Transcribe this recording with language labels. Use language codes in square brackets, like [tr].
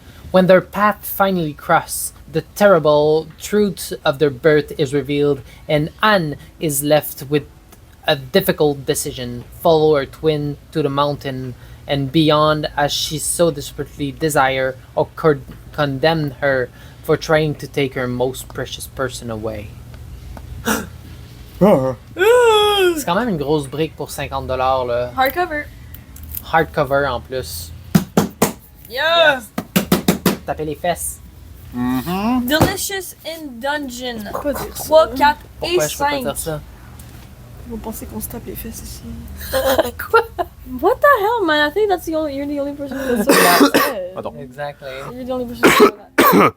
[en] When their path finally cross, the terrible truth of their birth is revealed, and Anne is left with a difficult decision: follow her twin to the mountain and beyond as she so desperately desire, or condemn her for trying to take her most precious person away. [fr] C'est quand même une grosse brique pour 50$ là. [en] Hardcover. [fr] Hardcover en plus. [en] Yeah! [fr] Taper les fesses. Mhm. [en] Delicious in Dungeon. [fr] Pas dire ça. 3, 4 et Pourquoi je peux pas 5. dire ça? Ils vont penser qu'on se tape les fesses ici. [en] What the hell, man? I think that's the only, you're the only person who said that. Pardon. Exactly. You're the only person who said that.